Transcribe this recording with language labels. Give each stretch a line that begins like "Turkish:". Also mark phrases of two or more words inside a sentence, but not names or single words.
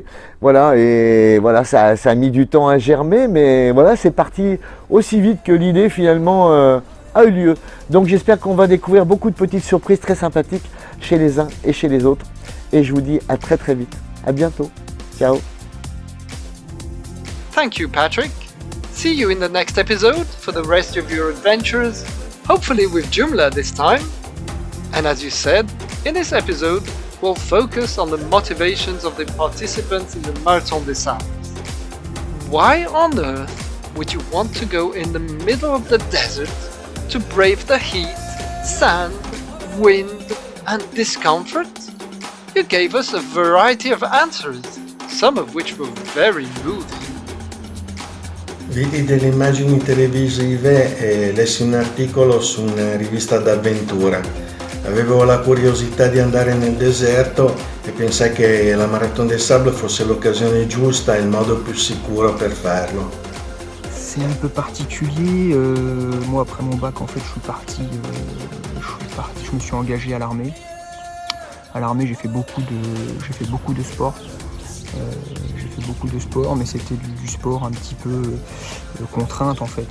French: Voilà, et voilà, ça a mis du temps à germer, mais voilà, c'est parti aussi vite que l'idée finalement a eu lieu. Donc j'espère qu'on va découvrir beaucoup de petites surprises très sympathiques chez les uns et chez les autres. Et je vous dis à très très vite. À bientôt. Ciao.
English: Thank you, Patrick. See you in the next episode for the rest of your adventures, hopefully with Joomla this time. And as you said, in this episode, we'll focus on the motivations of the participants in the Marathon des Sables. Why on earth would you want to go in the middle of the desert to brave the heat, sand, wind and discomfort? You gave us a variety of answers, some of which were very moving.
Italian: Vidi delle immagini televisive e lessi un articolo su una rivista d'avventura. Avevo la curiosità di andare nel deserto e pensai che la Marathon des Sables fosse l'occasione giusta e il modo più sicuro per farlo.
French: C'est un peu particulier. Moi, après mon bac, en fait, je me suis engagé à l'armée. À l'armée, j'ai fait beaucoup de sport. Mais c'était du sport un petit peu contrainte en fait.